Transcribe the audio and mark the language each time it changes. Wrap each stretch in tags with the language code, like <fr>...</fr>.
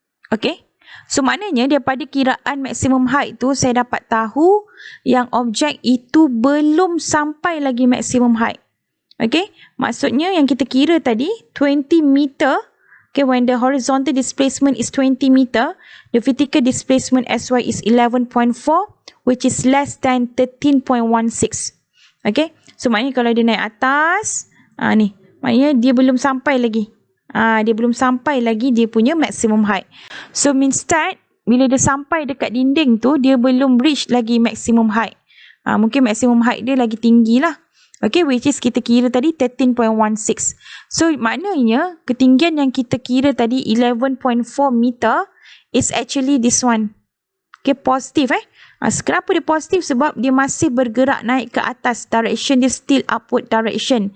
<ms>Okay. So maknanya daripada kiraan maximum height tu saya dapat tahu yang objek itu belum sampai lagi maximum height. Okay. Maksudnya yang kita kira tadi 20 meter. Okay.</ms> <en>When the horizontal displacement is 20 meter, the vertical displacement SY is 11.4, which is less than 13.16. Okay.</en> <ms>So maknanya kalau dia naik atas, ni maknanya dia belum sampai lagi. Dia belum sampai lagi dia punya maximum height.</ms> <en>So means that</en> <ms>bila dia sampai dekat dinding tu, dia belum reach lagi maximum height. Mungkin maximum height dia lagi tinggi lah.</ms> <en>Okay, which is</en> <ms>kita kira tadi 13.16. So maknanya ketinggian yang kita kira tadi 11.4 meter</ms> <en>is actually this one.</en> <ms>Okay, positif kenapa dia positif? Sebab dia masih bergerak naik ke atas.</ms> <en>Direction dia still upward direction.</en>